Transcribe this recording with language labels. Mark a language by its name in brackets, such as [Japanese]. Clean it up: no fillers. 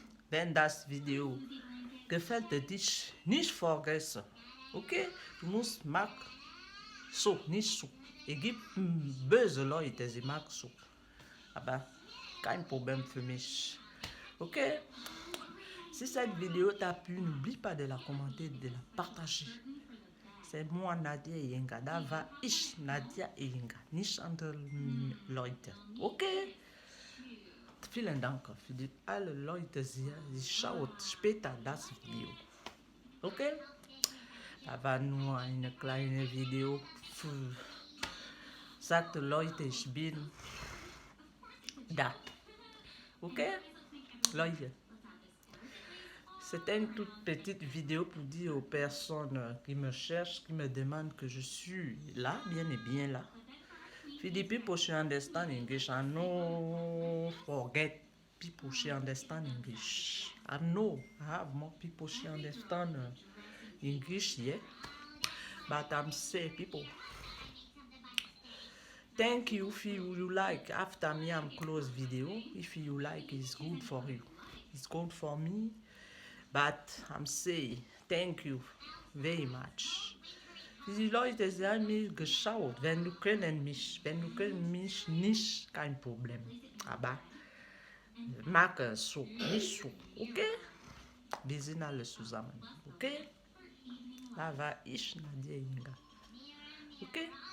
[German] Wenn das Video gefällt dich, nicht vergessen. Okay? Du musst mag so, nicht so. Es gibt böse Leute, sie mag so. Aber kein problème für mich. Ok? [French] Si cette vidéo t'a plu, n'oublie pas de la commenter, de la partager. C'est moi Nadia Yenga. [German] Da war ich Nadia Yenga. Nicht andere Leute. Ok? Vielen Dank für die alle Leute hier. Sie schaut später das Video. Ok? Da war nur eine kleine Video. Sagt Leute, ich bin da. Ok? Leute. [French] C'était une toute petite vidéo pour dire aux personnes qui me cherchent, qui me demandent que je suis là, bien et bien là. [English] Philippe, people should understand English. I know forget people should understand English. I know I have more people should understand English, yeah. But I'm saying people. Thank you if you like. After me, I'm close video. If you like, it's good for you. It's good for me. But I'm saying thank you very much. [German] Die Leute, sie haben mich geschaut. Wenn du kennen mich nicht, kein Problem. Aber mach so, nicht so, okay? Wir sind alle zusammen, okay? Da war ich Nadia Yenga, okay?